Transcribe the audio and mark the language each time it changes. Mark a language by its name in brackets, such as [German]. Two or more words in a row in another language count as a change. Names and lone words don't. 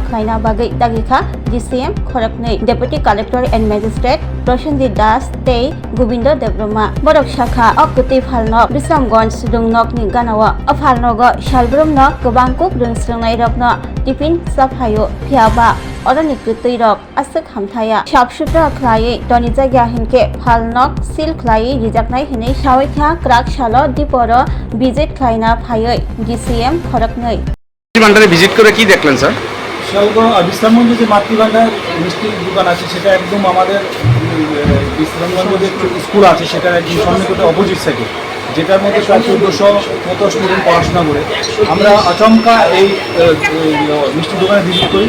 [Kok Borok] Klaina Bagai Tagika DCM Korakne [English] Deputy Collector and Magistrate [Kok Borok] Roshandy Das Tei Gobindo Debroma Borok Shaka Okuti Palnok Bisramgon Sudungnokni Ganawa Apalnogo Shalbrumno Kubangkuk Dunsrungai Rokno Tipin Saphayo Piaba Orani Kutirok Asuk Hamthaya Sharpshooter Klai Donizagya Hinke Palnok Sil Klai Rijaknai Hine Shawikha Krak Shalo Diporo Visit Klaina Phayoi DCM Koraknoi [Bangla] ভান্ডারে ভিজিট করে কি দেখলেন স্যার? বিশ্রামগঞ্জে যে মাতৃভান্ডার মিষ্টির দোকান আছে সেটা একদম আমাদের বিশ্রামগঞ্জ যে স্কুল আছে সেটার একদম সন্নিকটে [English] opposite side, [Bangla] যেটার মধ্যে প্রায় 1400 মতো স্টুডেন্ট পড়াশোনা করে। আমরা আচমকা এই মিষ্টি দোকানে ভিজিট করি।